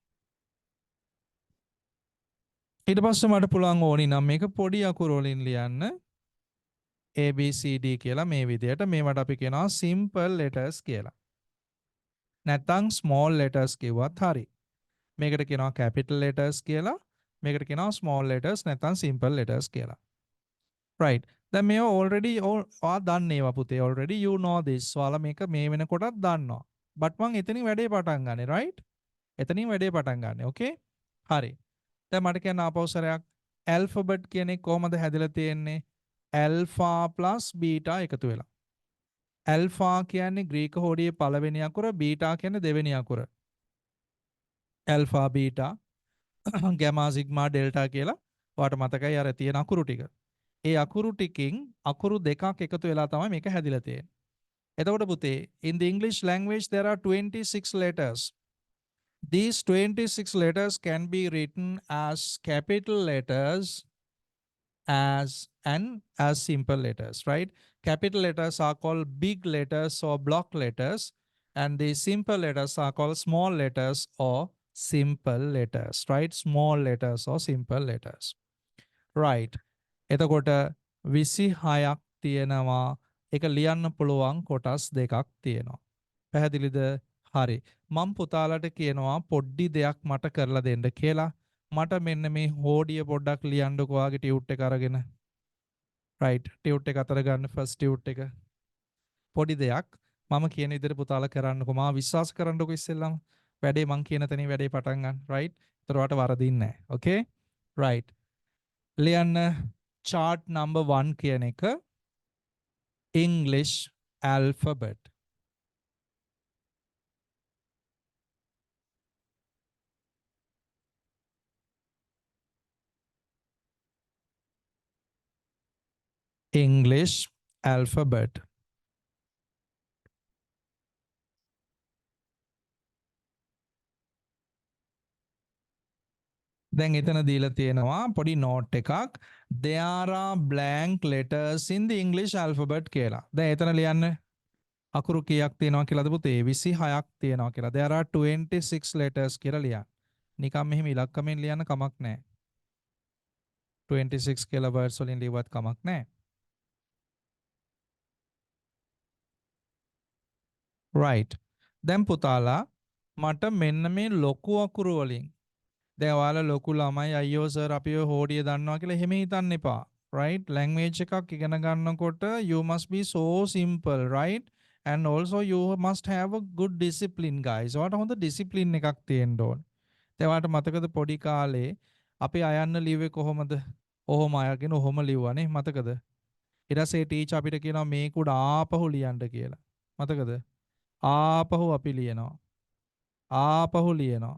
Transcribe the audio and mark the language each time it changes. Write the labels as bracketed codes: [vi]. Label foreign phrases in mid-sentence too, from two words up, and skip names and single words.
[si] ඊට පස්සේ මට පුළුවන් ඕනි නම් මේක පොඩි අකුරු වලින් ලියන්න A B C D කියලා මේ විදියට. මේවට අපි කියනවා [en] simple letters [si] කියලා. නැත්නම් [en] small letters [si] කිව්වත් හරි. මේකට කියනවා [en] capital letters [si] කියලා. මේකට කියනවා [en] small letters [si] නැත්නම් [en] simple letters [si] කියලා. Right. දැන් මේව already ඔයා දන්නේ ඒවා පුතේ. [en] Already you know this. [si] ඔයාලා මේක මේ වෙනකොටත් දන්නවා. but මං එතනින් වැඩේ පටන් ගන්නෙ right? එතනින් වැඩේ පටන් ගන්නෙ. okay? හරි. දැන් මට කියන්න ආපහු සරයක් alphabet කියන එක කොහමද හැදිලා තියෙන්නේ? [en] alpha plus beta [si] එකතු වෙලා. alpha කියන්නේ ග්‍රීක හෝඩියේ පළවෙනි අකුර, beta කියන්නේ දෙවෙනි අකුර. [en] alpha beta. [si] ගැමා සිග්මා ඩෙල්ටා කියලා ඔයාලට මතකයි අර තියෙන අකුරු ටික. ඒ අකුරු ටිකෙන් අකුරු දෙකක් එකතු වෙලා තමයි මේක හැදිලා තියෙන්නේ. එතකොට පුතේ [en] in the English language there are 26 letters. These 26 letters can be written as capital letters as simple letters, right? Capital letters are called big letters or block letters, and the simple letters are called small letters or simple letters, right? Small letters or simple letters, right? [si] එතකොට 26ක් තියෙනවා. ඒක ලියන්න පුළුවන් කොටස් දෙකක් තියෙනවා. පැහැදිලිද? හරි. මම පුතාලට කියනවා පොඩ්ඩි දෙයක් මට කරලා දෙන්න කියලා. මට මෙන්න මේ හෝඩිය පොඩ්ඩක් ලියන්නකෝ ආගේ ටියුට් එක අරගෙන. right. ටියුට් එක අතර ගන්න [en] first tute [si] එක. පොඩි දෙයක් මම කියන විදිහට පුතාලා කරන්නකෝ. මා විශ්වාස කරන්නකෝ ඉස්සෙල්ලම. වැඩේ මං කියන තැනින් වැඩේ පටන් ගන්න. right. ඒතර වට වරදින්නේ නැහැ. okay? right. ලියන්න [en] chart number 1 [si] කියන එක [en] English alphabet. English alphabet. [si] දැන් එතන දීලා තියෙනවා පොඩි නෝට් එකක්. [en] There are blank letters in the English alphabet කියලා. [si] දැන් එතන ලියන්න අකුරු කීයක් තියෙනවා කියලාද පුතේ? 26ක් තියෙනවා කියලා. [en] There are 26 letters [si] කියලා ලියන්න. නිකම් මෙහෙම ඉලක්කමෙන් ලියන්න කමක් නැහැ. 26 කියලා words වලින් ලියුවත් කමක් නැහැ. right. දැන් පුතාලා මට මෙන්න මේ ලොකු අකුරු වලින් දැන් ඔයාලා ලොකු ළමයි අයියෝ සර් අපි ඔය හෝඩිය දන්නවා කියලා එහෙම හිතන්න එපා. [en] right? language [si] එකක් ඉගෙන ගන්නකොට [en] you must be so simple, right? and also you must have a good discipline guys. [si] ඔයාලට හොඳ discipline එකක් තියෙන්න ඕන. දැන් ඔයාලට මතකද පොඩි කාලේ අපි අයන්න ලිව්වේ කොහොමද? ඔහොම අයගෙන ඔහොම ලිව්වනේ මතකද? ඊට පස්සේ ටීචර් අපිට කියනවා මේක උඩ ආපහු ලියන්න කියලා. මතකද? ආපහු අපි ලියනවා. ආපහු ලියනවා.